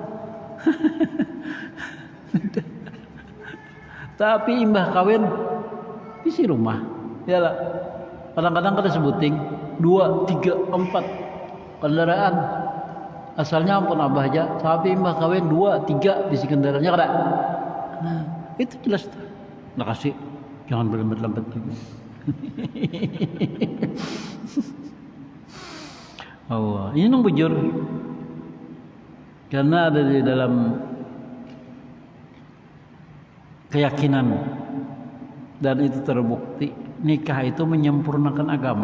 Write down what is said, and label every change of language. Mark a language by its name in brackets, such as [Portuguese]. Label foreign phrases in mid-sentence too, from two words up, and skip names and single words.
[Banjar] Tapi imbah kawin bisi rumah. Ya lah. [Indonesian] Kadang-kadang kita sebuting 2, 3, 4 kendaraan. [Banjar] Asalnya ampun abah aja, tapi imbah kawin 2, 3 bisi kendaraannya kada. [Indonesian] Nah, itu jelas. Nah kasih, jangan berlembut-lembut gitu. Allah, ini nung bujur. Karena ada di dalam keyakinan dan itu terbukti nikah itu menyempurnakan agama.